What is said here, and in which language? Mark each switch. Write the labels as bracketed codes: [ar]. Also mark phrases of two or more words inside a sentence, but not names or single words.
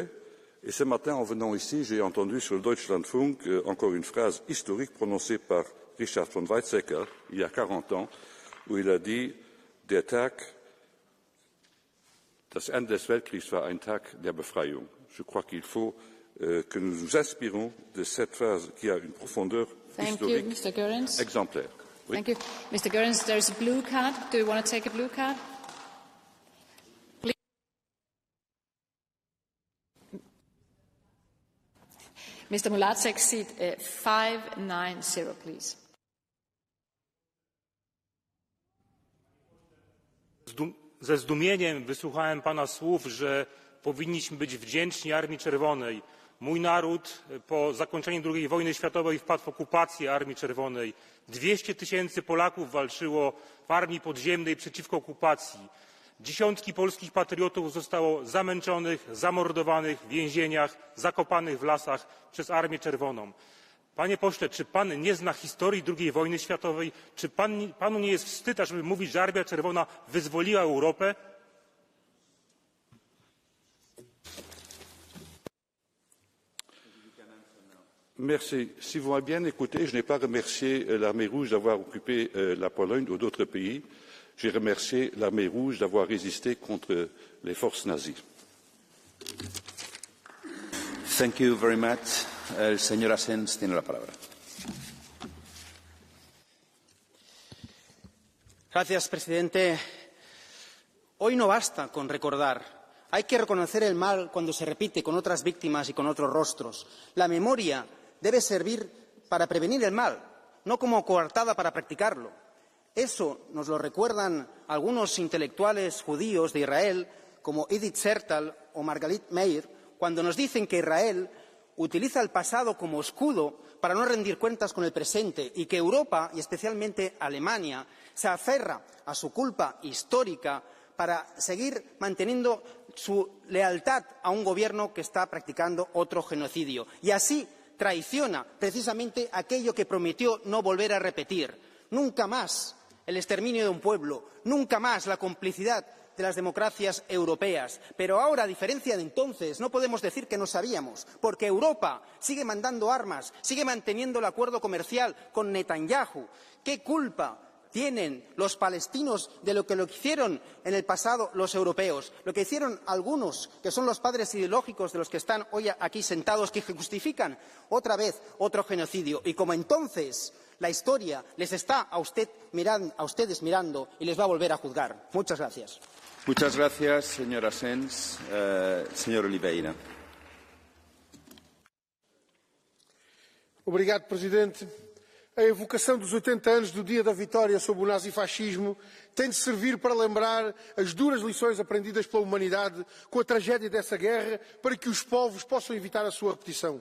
[fr] Et ce matin, en venant ici, j'ai entendu sur le Deutschlandfunk encore une phrase historique prononcée par Richard von Weizsäcker, il y a 40 ans, où il a dit « [de] Der Tag, das Ende des Weltkriegs war ein Tag der Befreiung ». [fr] Je crois qu'il faut que nous nous inspirons de cette phrase qui a une profondeur historique exemplaire. Oui. [en] Thank you. Mr. Goerens, there is a blue card. Do you want to take a blue card? Please. Mr. Mulatzek, seat 590, please. [pl] Ze zdumieniem wysłuchałem pana słów, że powinniśmy być wdzięczni Armii Czerwonej. Mój naród po zakończeniu II wojny światowej wpadł w okupację Armii Czerwonej. 200 000 Polaków walczyło w armii podziemnej przeciwko okupacji. Dziesiątki polskich patriotów zostało zamęczonych, zamordowanych w więzieniach, zakopanych w lasach przez Armię Czerwoną. Panie pośle, czy pan nie zna historii II wojny światowej? Czy panu nie jest wstyd, ażeby mówić, że Armia Czerwona wyzwoliła Europę? [fr] Merci. Si vous m'avez bien écouté, je n'ai pas remercié l'armée rouge d'avoir occupé la Pologne ou d'autres pays. J'ai remercié l'armée rouge d'avoir résisté contre les forces nazies. [en] Thank you very much. [es] El señor Asens tiene la palabra. Gracias, presidente. Hoy no basta con recordar. Hay que reconocer el mal cuando se repite con otras víctimas y con otros rostros. La memoria debe servir para prevenir el mal, no como coartada para practicarlo. Eso nos lo recuerdan algunos intelectuales judíos de Israel, como Edith Sertal o Margalit Meir, cuando nos dicen que Israel utiliza el pasado como escudo para no rendir cuentas con el presente y que Europa, y especialmente Alemania, se aferra a su culpa histórica para seguir manteniendo su lealtad a un gobierno que está practicando otro genocidio. Y así traiciona precisamente aquello que prometió no volver a repetir. Nunca más el exterminio de un pueblo, nunca más la complicidad de las democracias europeas. Pero ahora, a diferencia de entonces, no podemos decir que no sabíamos, porque Europa sigue mandando armas, sigue manteniendo el acuerdo comercial con Netanyahu. ¿Qué culpa tienen los palestinos de lo que hicieron en el pasado los europeos? Lo que hicieron algunos, que son los padres ideológicos de los que están hoy aquí sentados, que justifican otra vez otro genocidio. Y como entonces, la historia les está a ustedes mirando y les va a volver a juzgar. Muchas gracias. Muchas gracias, señora Sens. [pt] Senhor Oliveira. Obrigado, Presidente. A evocação dos 80 anos do dia da vitória sobre o nazifascismo tem de servir para lembrar as duras lições aprendidas pela humanidade com a tragédia dessa guerra, para que os povos possam evitar a sua repetição.